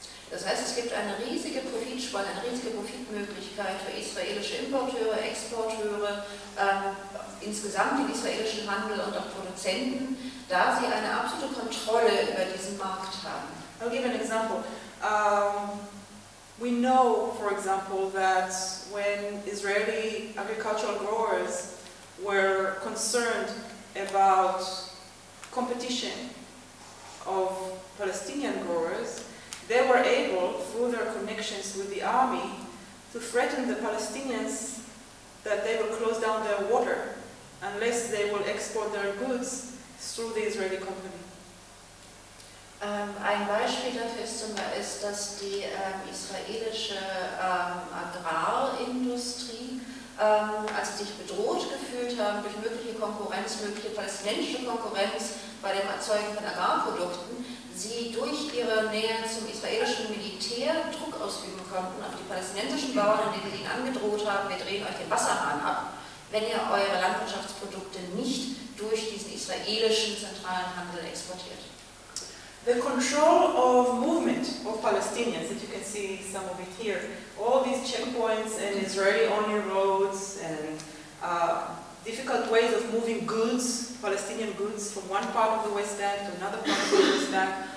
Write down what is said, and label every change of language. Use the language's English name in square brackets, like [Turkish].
[German] Das heißt, es gibt eine riesige Profitspanne, eine riesige Profitmöglichkeit für israelische Importeure, Exporteure, insgesamt den israelischen Handel und auch Produzenten, da sie eine absolute Kontrolle über diesen Markt haben. [English] I'll give an example. We know, for example, that when Israeli agricultural growers were concerned about competition of Palestinian growers, they were able, through their connections with the army, to threaten the Palestinians that they will close down their water unless they will export their goods through the Israeli company. [German] Ein Beispiel dafür ist, dass die israelische Agrarindustrie als sich bedroht gefühlt haben durch mögliche Konkurrenz, mögliche palästinensische Konkurrenz bei dem Erzeugen von Agrarprodukten, sie durch ihre Nähe zum israelischen Militär Druck ausüben konnten auf die palästinensischen Bauern, indem sie ihnen angedroht haben, wir drehen euch den Wasserhahn ab, wenn ihr eure Landwirtschaftsprodukte nicht durch diesen israelischen zentralen Handel exportiert. [English] The control of movement of Palestinians, that you can see some of it here, all these checkpoints and Israeli-only roads and difficult ways of moving goods, Palestinian goods, from one part of the West Bank to another part of the West Bank.